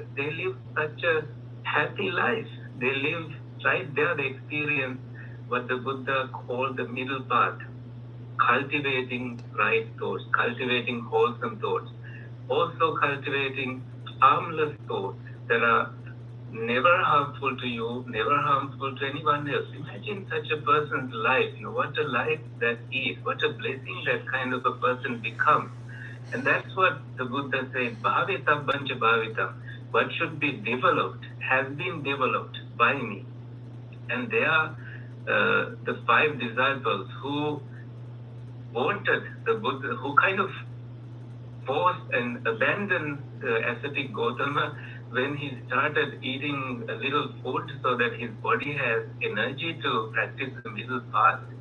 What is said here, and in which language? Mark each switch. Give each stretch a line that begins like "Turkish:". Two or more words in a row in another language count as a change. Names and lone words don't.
English: They live such a happy life. They live right there, they experience what the Buddha called the middle path, cultivating right thoughts, cultivating wholesome thoughts, also cultivating harmless thoughts that are never harmful to you, never harmful to anyone else. Imagine such a person's life, what a life that is, what a blessing that kind of a person becomes. And that's what the Buddha said,
Pali: bhavita bancha bhavita.
English: What should be developed has been developed by me. And they are the 5 disciples who wanted the Buddha, who kind of forced and abandoned the ascetic Gautama when he started eating a little food so that his body has energy to practice the middle path.